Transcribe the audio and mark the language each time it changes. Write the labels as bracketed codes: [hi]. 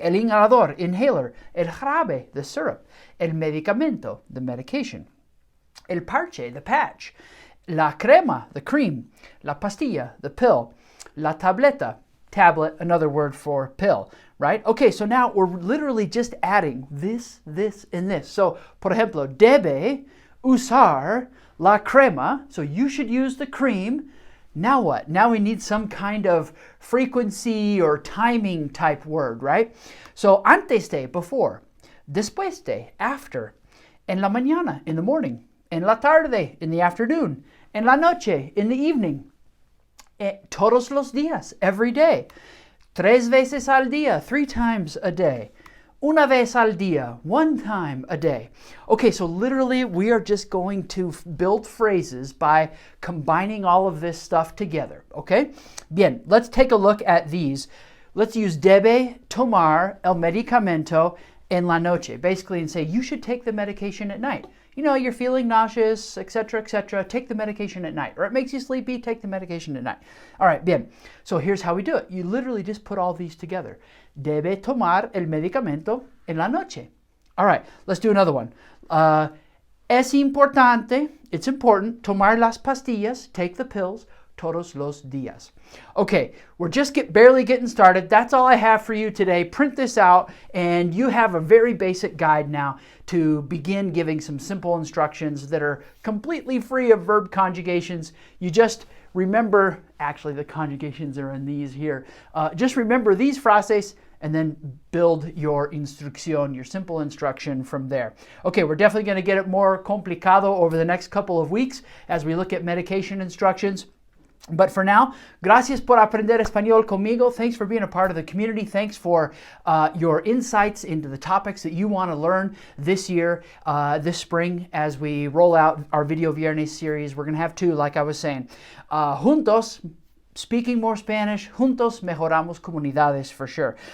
[es] El inhalador, [en] inhaler. [es] El jarabe, [en] the syrup. [es] El medicamento, [en] the medication. [es] El parche, [en] the patch. [es] La crema, [en] the cream. [es] La pastilla, [en] the pill. [es] La tableta, [en] tablet, another word for pill, right? Okay, so now we're literally just adding this, and this. [es] So, por ejemplo, debe usar la crema. [en] So you should use the cream. Now what? Now we need some kind of frequency or timing type word, right? So [es] antes de, [en] before. [es] después de, [en] after, [es] en la mañana, [en] in the morning, [es] en la tarde, [en] in the afternoon, [es] en la noche, [en] in the evening, [es] todos los días, [en] every day, [es] 3 veces al día, [en] 3 times a day, [es] una vez al día, [en] 1 time a day. Okay, so literally we are just going to build phrases by combining all of this stuff together, okay? Bien, let's take a look at these. Let's use [es] debe tomar el medicamento en la noche, [en] basically, and say you should take the medication at night. You know, you're feeling nauseous, etc., take the medication at night. Or it makes you sleepy, take the medication at night. All right, bien. So here's how we do it. You literally just put all these together. [es] Debe tomar el medicamento en la noche. [en] All right, let's do another one. [es] Es importante, [en] it's important, [es] tomar las pastillas, [en] take the pills, [es] todos los días. [en] Okay, we're just barely getting started. That's all I have for you today. Print this out and you have a very basic guide now to begin giving some simple instructions that are completely free of verb conjugations. You just remember, actually the conjugations are in these here. Just remember these frases and then build your instrucción, your simple instruction from there. Okay, we're definitely going to get it more complicado over the next couple of weeks as we look at medication instructions. But for now, [es] gracias por aprender español conmigo. [en] Thanks for being a part of the community. Thanks for your insights into the topics that you want to learn this year, this spring, as we roll out our Video Viernes series. We're going to have 2, like I was saying. Juntos, speaking more Spanish. [es] Juntos mejoramos comunidades, [en] for sure.